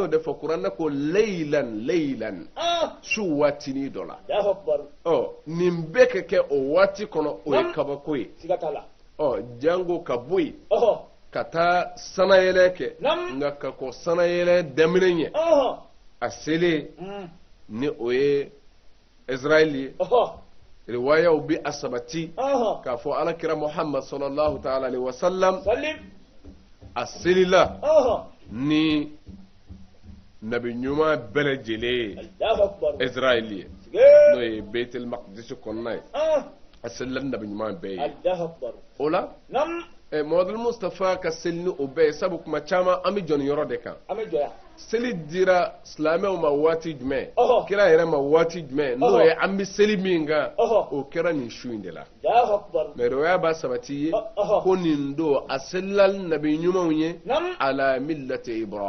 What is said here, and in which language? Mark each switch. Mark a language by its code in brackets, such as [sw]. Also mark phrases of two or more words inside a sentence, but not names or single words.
[bm] de fɔ kuranɛ ko leilan su waatinin dɔ la nin bɛɛ ka kɛ o waati kɔnɔ o ye kabako ye jango ka bɔ yen ka taa sanayɛlɛ kɛ nka ka kɔ sanayɛlɛ daminɛ ɲɛ a selen ni o ye Israel ye riwayaw bi asabati k'a fɔ alakira Muhammad [ar] صلى الله تعالى عليه وسلم [bm] a selila ni nabi ɲuman bɛɛ lajɛlen ye Israël ye n'o ye Beitul Maqdis kɔnɔna ye a selila ni nabi ɲuman bɛɛ ye o la Muhamadu Mustafa ka seli ni o bɛɛ ye sabu kuma caman an bɛ jɔ nin yɔrɔ de kan seli dira silamɛw ma waati jumɛn kira yɛrɛ ma waati jumɛn n'o ye an bɛ seli min kan o kɛra nin su in de la mais riwaya b'a sabati ye ko nin don a selila ni nabi ɲumanw ye ala millati